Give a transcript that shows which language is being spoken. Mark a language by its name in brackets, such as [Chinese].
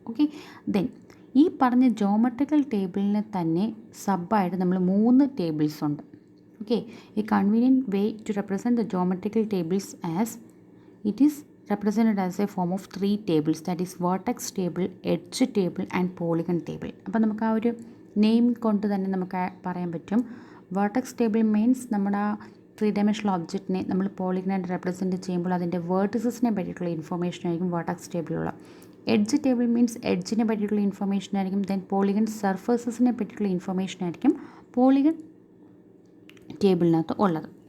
[Malayalam] Okay, then ഈ പറഞ്ഞ geometrical ടേബിളിനെ തന്നെ സബായിട്ട് നമ്മൾ 3 ടേബിൾസ് ഉണ്ട്. [English] Okay, a convenient way to represent the geometrical tables as it is represented as a form of 3 tables, that is vertex table, edge table and polygon table. [Malayalam] അപ്പോൾ നമുക്ക് ആ ഒരു name കൊണ്ട് തന്നെ നമുക്ക് പറയാൻ പറ്റും. vertex table മീൻസ് നമ്മുടെ ആ 3 ഡയമെൻഷണൽ ഒബ്ജക്റ്റിനെ നമ്മൾ പോളിഗണായിട്ട് റെപ്രസെൻറ്റ് ചെയ്യുമ്പോൾ അതിൻ്റെ വേർട്ടിസസിനെ പറ്റിയിട്ടുള്ള ഇൻഫോർമേഷൻ ആയിരിക്കും vertex ടേബിലുള്ള. എഡ്ജ് ടേബിൾ മീൻസ് എഡ്ജിനെ പറ്റിയിട്ടുള്ള ഇൻഫോർമേഷൻ ആയിരിക്കും. ദെൻ പോളിഗൺ സർഫേസസിനെ പറ്റിയിട്ടുള്ള ഇൻഫോർമേഷൻ ആയിരിക്കും പോളിഗൺ ടേബിളിനകത്ത് ഉള്ളത്.